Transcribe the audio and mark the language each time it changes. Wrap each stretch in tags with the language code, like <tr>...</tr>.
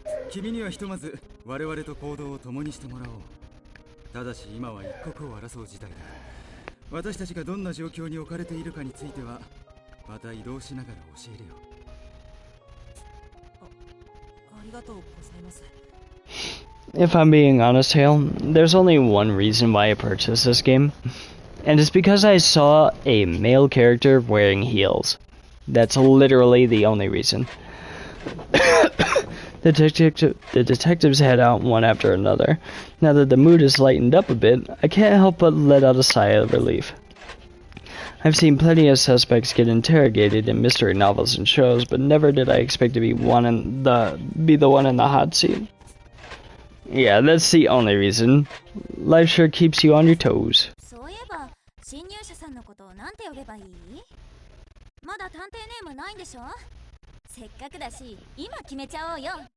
<ja>君にはひとまず我々と行動を共にしてもらおう。ただし今は一刻を争う事態だ。私たちがどんな状況に置かれているかについてはまた移動しながら教えるよ。ありがとうございます。</ja> <en>If I'm being honest, Hale, there's only one reason why I purchased this game, and it's because I saw a male character wearing heels. That's literally the only reason. The detectives head out one after another. Now that the mood has lightened up a bit, I can't help but let out a sigh of relief. I've seen plenty of suspects get interrogated in mystery novels and shows, but never did I expect to be the one in the hot seat. Yeah, that's the only reason. Life sure keeps you on your toes.</en> <ja>そういえば侵入者さんのことをなんて呼べばいい？まだ探偵ネームないんでしょ？せっかくだし今決めちゃおうよ。</ja>